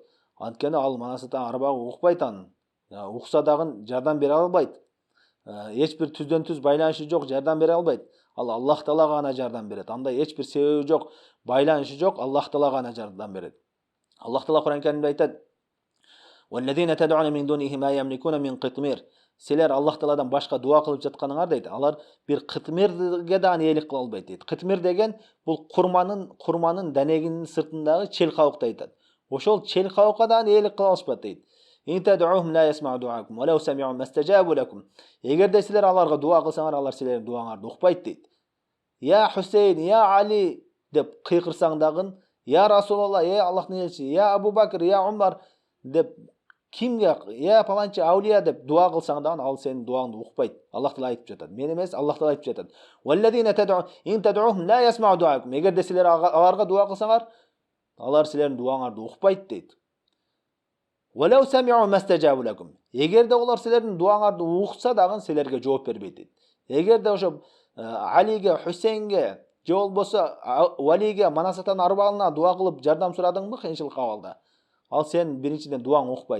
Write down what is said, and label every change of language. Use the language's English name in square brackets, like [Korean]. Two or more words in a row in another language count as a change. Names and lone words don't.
[Kyrgyz] Анткени ал мана сатан арбагы укпайт анын. Укса дагы жардам бере албайт. Эч бир түздөн түз байланышы жок, жардам бере албайт. Ал Аллах Таалага гана жардам берет. Андай эч бир себеби жок, байланышы жок, Аллах Таалага гана жардам берет. Аллах Таала Кур'ан Каримде айтат: [Arabic] "والذين تدعون من دونه ما يملكون من قطمير." [Kyrgyz] Силер Аллах Тааладан башка дуа кылып жатканыңар дейт, алар бир кытмирге дагы ээлик кыла албайт дейт. Кытмир деген бул курманын данегинин сыртындагы чел кабыкты айтат. Ошол чел кабыкка дагы ээлик кыла алышпайт дейт. Эгерде силер аларга дуа кылсаңар, алар силердин дуаңарды укпайт дейт. Я Хусейн, я Али деп кыйкырсаң дагы, я Расулалла, Аллахтын элчиси, я Абу Бакр, я Умар деп кимге, я паланчы аулия деп дуа кылсаң дагы, ал сенин дуаңды укпайт. Аллах Таала айтып жатат. Мен эмес, Аллах Таала айтып жатат. [Arabic] والذين تدعون لا يسمعوا دعاءكم. [Kyrgyz] Эгерде силер аларга дуа кылсаңар, алар силердин дуаңарды укпайт дейт. [Arabic] ولو سمعوا ما استجابوا لكم. [Kyrgyz] Эгерде олар силердин дуаңарды укса дагы силерге жооп бербейт дейт. Эгерде ошо Алиге, Хусейнге, же болбосо Валиге, мана сатан арбагына дуа кылып жардам сурадыңбы кыйынчылык абалда, ал сен биринчиден дуаң укпайт.